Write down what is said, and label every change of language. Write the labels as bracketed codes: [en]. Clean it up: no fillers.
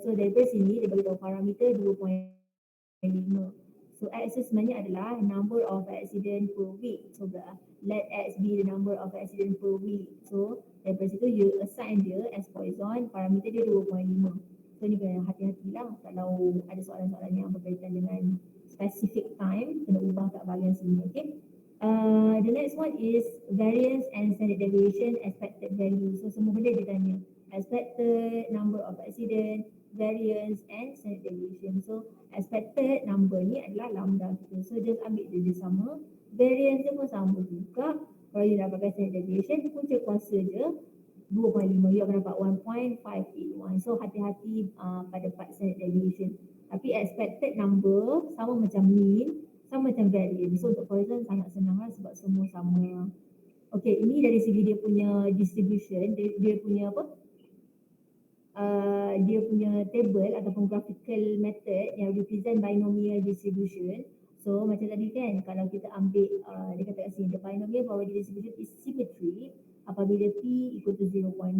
[ms] So daripada sini dia bagi tahu parameter 2.5. So X sebenarnya adalah [en] number of accident per week. So let X be the number of accident per week. [ms] So daripada situ you assign dia as Poisson, parameter dia 2.5. So ni kena hati-hatilah kalau ada soalan-soalan yang berkaitan dengan specific time, kena ubah kat bahagian sini. [en] Okay, the next one is variance and standard deviation expected value. [ms] So semua benda dia tanya [en] expected number of accident, variance and standard deviation. [ms] So expected number ni adalah lambda kita, so just ambil dia sama. Variance dia pun sama juga, kalau you dapatkan standard deviation, punca kuasa je 2.5, you akan dapat 1.581. So hati-hati pada part standard deviation. Tapi expected number sama macam mean, sama macam variance. So untuk Poisson sangat senang lah sebab semua sama. Okay, ini dari segi dia punya distribution, dia punya apa? Dia punya table ataupun graphical method yang represent binomial distribution. So macam tadi kan, kalau kita ambil dia kata kat sini, [en] the binomial probability distribution is symmetric [ms] apabila [en] P equal to 0.5.